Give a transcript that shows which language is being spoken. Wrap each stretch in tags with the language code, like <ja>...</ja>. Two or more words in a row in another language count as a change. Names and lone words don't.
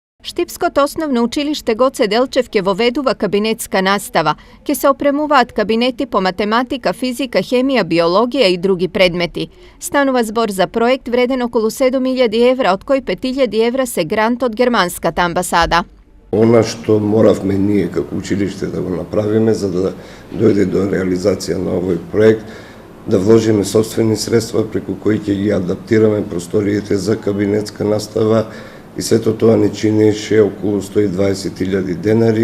<mk>Штипскот основно училиште Гоце Делчевке воведува кабинетска настава, ке се опремуваат кабинети по математика, физика, хемија, биологија и други предмети. Станува збор за проект вреден околу 7.000 евра, од кои 5.000 евра се грант од германската амбасада. Она што моравме ние како училиште да го направиме за да дојде до реализација на овој проект, да вложиме собствени средства преку кои ќе ги адаптираме просториите за кабинетска настава и сето тоа не чинеше околу 120.000 денари.</mk>